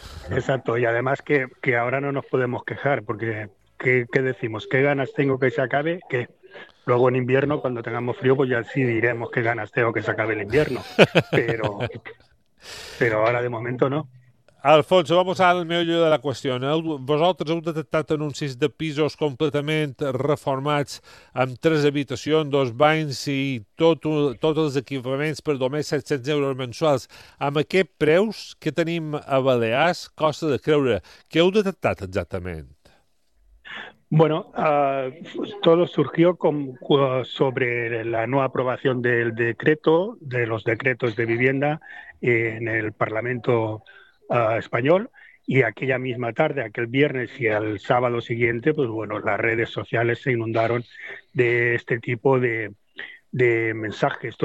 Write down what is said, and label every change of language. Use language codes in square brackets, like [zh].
[es] Exacto, y además que ahora no nos podemos quejar, porque ¿qué decimos? ¿Qué ganas tengo que se acabe? ¿Qué? Luego en invierno, cuando tengamos frío, pues ya sí diremos qué ganas tengo que se acabe el invierno, pero ahora de momento no. Alfonso, vamos al meollo de la qüestió. [ca] Vosaltres heu detectat anuncis de pisos completament reformats amb 3 habitacions, 2 banys i tots els equipaments per només 700 euros mensuals. Amb aquest preus que tenim a Balears, costa de creure. Què heu detectat exactament? [es] Bueno, todo surgió sobre la nueva aprobación del decreto, de los decretos de vivienda en el Parlamento español, y aquella misma tarde, aquel viernes y al sábado siguiente, pues bueno, las redes sociales se inundaron de este tipo de mensajes.